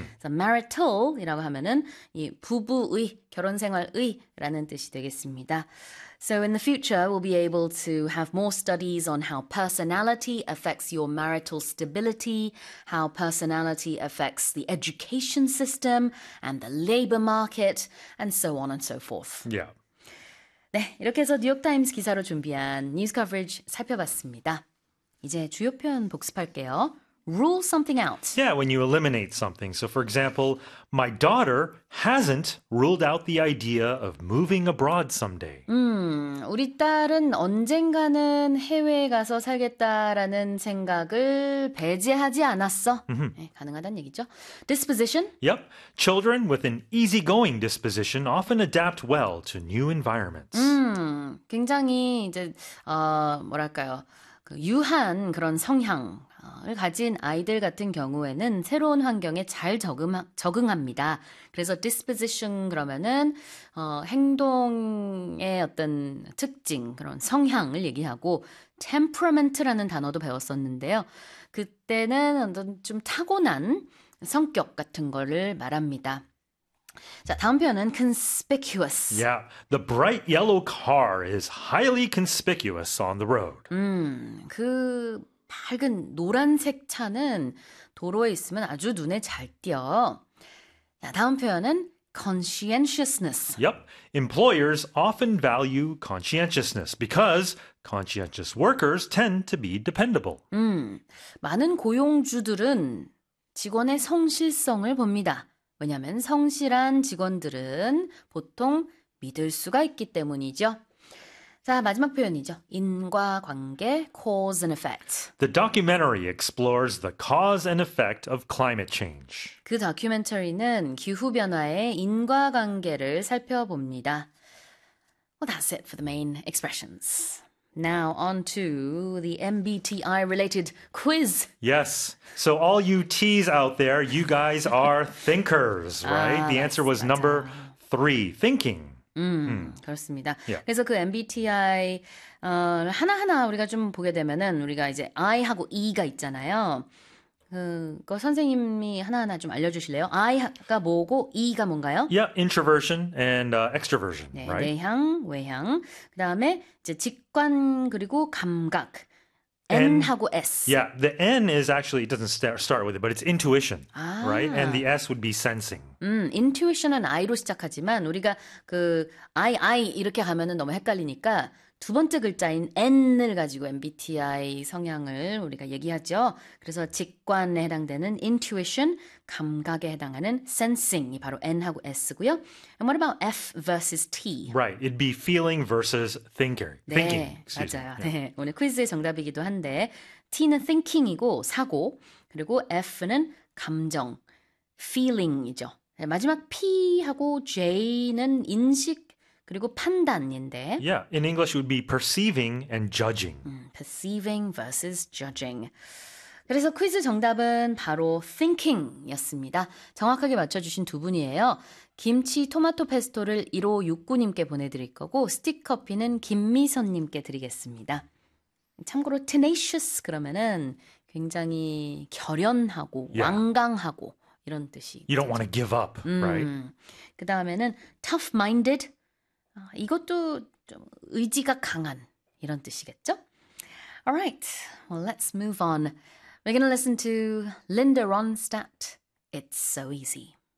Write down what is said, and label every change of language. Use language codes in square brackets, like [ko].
[ko] So marital이라고 하면은 이 부부의 결혼 생활의 라는 뜻이 되겠습니다. [en] So in the future, we'll be able to have more studies on how personality affects your marital stability, how personality affects the education system and the labor market, and so on and so forth. [ko] 네, 이렇게 해서 뉴욕타임스 기사로 준비한 뉴스 커버리지 살펴봤습니다. 이제 주요 표현 복습할게요. [en] Rule something out. Yeah, when you eliminate something. So, for example, my daughter hasn't ruled out the idea of moving abroad someday. [ko] 우리 딸은 언젠가는 해외에 가서 살겠다라는 생각을 배제하지 않았어. 네, 가능하단 얘기죠. Disposition? [en] Yep, children with an easygoing disposition often adapt well to new environments. [ko] 굉장히 이제 뭐랄까요? 그 유한 그런 성향 을 가진 아이들 같은 경우에는 새로운 환경에 잘 적응합니다. 그래서 disposition 그러면은 행동의 어떤 특징, 그런 성향을 얘기하고 temperament라는 단어도 배웠었는데요. 그때는 어떤 좀 타고난 성격 같은 거를 말합니다. 자, 다음 표현은 conspicuous. [en] Yeah, the bright yellow car is highly conspicuous on the road. [ko] 그 밝은 노란색 차는 도로에 있으면 아주 눈에 잘 띄어요. 자, 다음 표현은 conscientiousness. [en] Yep, employers often value conscientiousness because conscientious workers tend to be dependable. [ko] 많은 고용주들은 직원의 성실성을 봅니다. 왜냐하면 성실한 직원들은 보통 믿을 수가 있기 때문이죠. 자, 마지막 표현이죠. 인과관계, cause and effect. [en] The documentary explores the cause and effect of climate change. [ko] 그 다큐멘터리는 기후변화의 인과관계를 살펴봅니다. [en] Well, that's it for the main expressions. Now on to the MBTI related quiz. Yes. So all you T's out there, you guys are thinkers, right? [ko] 아, [en] the answer was [ko] 맞아. [en] number three, thinking. [ko] 그렇습니다. 그래서 그 MBTI 하나하나 우리가 좀 보게 되면은 우리가 이제 I하고 E가 있잖아요. 그거 선생님이 하나하나 좀 알려주실래요? I가 뭐고 E가 뭔가요? [en] Yeah, introversion and extroversion, [ko] 네, [en] right? [ko] 내향, 외향. 그 다음에 이제 직관 그리고 감각. [en] And, [ko] N하고 S. [en] yeah, the N is actually, it doesn't start with it, but it's intuition, right? And the S would be sensing. [ko] Intuition은 I로 시작하지만 우리가 그 I 이렇게 가면은 너무 헷갈리니까 두 번째 글자인 N을 가지고 MBTI 성향을 우리가 얘기하죠. 그래서 직관에 해당되는 intuition, 감각에 해당하는 sensing이 바로 N하고 S고요. [en] And what about F versus T? Right, it'd be feeling versus thinker. [ko] 네, [en] thinking. Excuse [ko] 맞아요. [en] me. [ko] Yeah. 네, 오늘 퀴즈의 정답이기도 한데 T는 thinking이고 사고 그리고 F는 감정. feeling이죠. 마지막 P하고 J는 인식 그리고 판단인데. [en] Yeah, in English it would be perceiving and judging. Perceiving versus judging. [ko] 그래서 퀴즈 정답은 바로 thinking이었습니다. 정확하게 맞춰주신 두 분이에요. 김치 토마토 페스토를 1569님께 보내드릴 거고 스틱 커피는 김미선님께 드리겠습니다. 참고로 tenacious 그러면은 굉장히 결연하고 완강하고 이런 뜻이 [en] You don't want to give up, right? [ko] 그 다음에는 tough-minded. 이것도 좀 의지가 강한 이런 뜻이겠죠? [en] All right, well, let's move on. We're going to listen to Linda Ronstadt, It's So Easy.